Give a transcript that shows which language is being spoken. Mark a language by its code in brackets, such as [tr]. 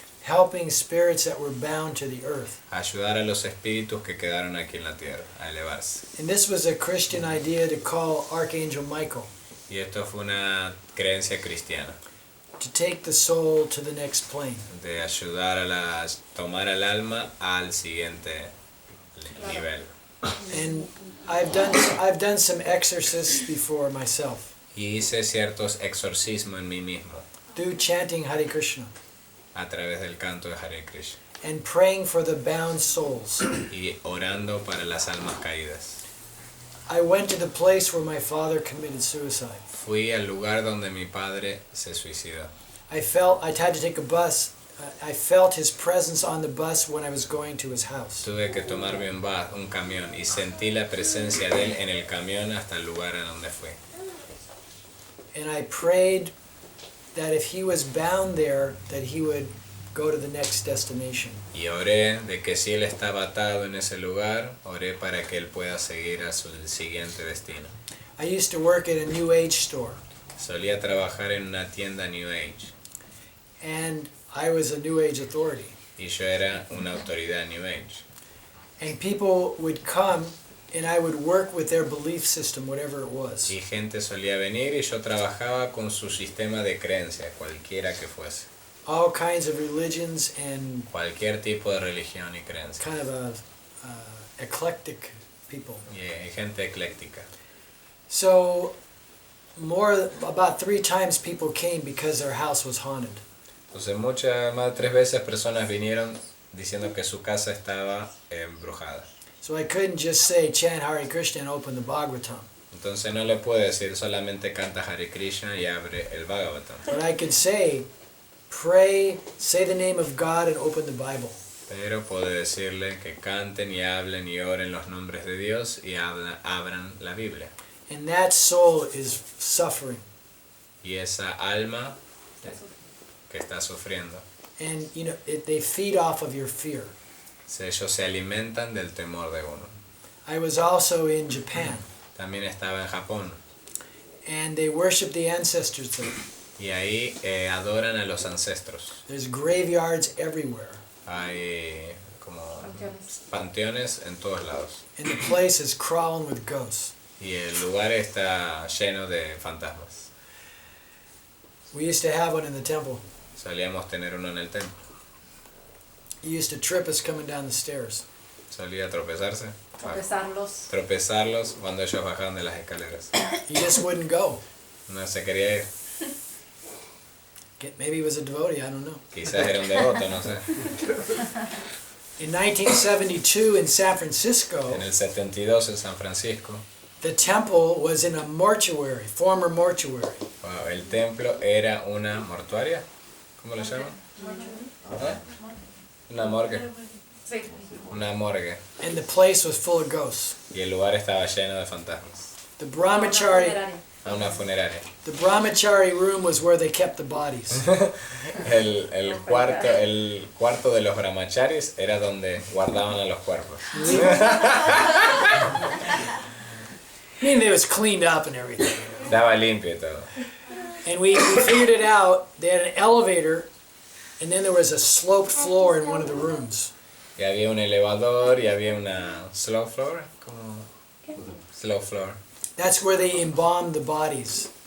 [en] Helping spirits that were bound to the earth. [es] Ayudar a los espíritus que quedaron aquí en la tierra a elevarse. [en] And this was a Christian idea to call Archangel Michael [es] Y esto fue una creencia cristiana, [en] to take the soul to the next plane. [es] de ayudar a tomar al alma al siguiente nivel. [en] And I've done some exorcists before myself [es] Y hice ciertos exorcismos en mí mismo [en] through chanting Hare Krishna [es] a través del canto de Hare Krishna [en] and praying for the bound souls. [es] y orando para las almas caídas. [en] I went to the place where my father committed suicide. [es] Fui al lugar donde mi padre se suicidó. [en] I had to take a bus. I felt his presence on the bus when I was going to his house. [es] Tuve que tomarme un camión y sentí la presencia de él en el camión hasta el lugar a donde fui. [en] And I prayed that if he was bound there, that he would go to the next destination. [es] Y oré de que si él estaba atado en ese lugar, oré para que él pueda seguir a su siguiente destino. [en] I used to work at a New Age store, [es] Solía trabajar en una tienda New Age [en] and I was a New Age authority. [es] y yo era una autoridad New Age. [en] And people would come and I would work with their belief system, whatever it was. [es] Y gente solía venir y yo trabajaba con su sistema de creencia, cualquiera que fuese. [en] All kinds of religions and [es] Cualquier tipo de religión y creencia. [en] kind of eclectic people. [es] Y gente ecléctica. [en] So about 3 times people came because their house was haunted. [es] Entonces muchas más de 3 veces personas vinieron diciendo que su casa estaba embrujada. [en] So I couldn't just say chant Hare Krishna and open the Bhagavatam. [es] Entonces no le puede decir solamente canta Hare Krishna y abre el Bhagavatam. [en] But I could say, pray, say the name of God and open the Bible. [es] Pero puede decirle que canten y hablen y oren los nombres de Dios y abran la Biblia. [en] And that soul is suffering. [es] Y esa alma que está sufriendo, [en] And they feed off of your fear. [es] ellos se alimentan del temor de uno. [en] I was also in Japan, [es] También estaba en Japón [en] and they worship the ancestors there. [es] y ahí adoran a los ancestros. [en] There's graveyards everywhere, [es] Hay como panteones en todos lados [en] and the place is crawling with ghosts. [es] y el lugar está lleno de fantasmas. [en] We used to have one in the temple. [es] Solíamos tener uno en el templo. [en] He used to trip us coming down the stairs. [es] Solía tropezarse. Tropezarlos. Tropezarlos cuando ellos bajaban de las escaleras. [en] He just wouldn't go. [es] No se quería ir. [en] Maybe he was a devotee, I don't know. [es] Quizás era un devoto, no sé. [en] In 1972 in San Francisco, [es] En el 72 en San Francisco, [en] the temple was in a mortuary, former mortuary. [es] wow, el templo era una mortuaria. ¿Cómo lo llaman? ¿Eh? Una morgue. Sí. Una morgue. [en] And the place was full of ghosts. [es] Y el lugar estaba lleno de fantasmas. [en] The brahmachari, [es] A una funeraria. [en] the brahmachari room was where they kept the bodies. [es] El cuarto de los brahmacharis era donde guardaban a los cuerpos. [en] I mean, it was cleaned up and everything. [es] Estaba limpio y todo. [en] And we figured it out. They had an elevator, and then there was a sloped floor in one of the rooms. [es] Y había un elevador y había una [en] slow floor. [es] ¿Cómo? [en] Slow floor. That's where they embalmed the bodies.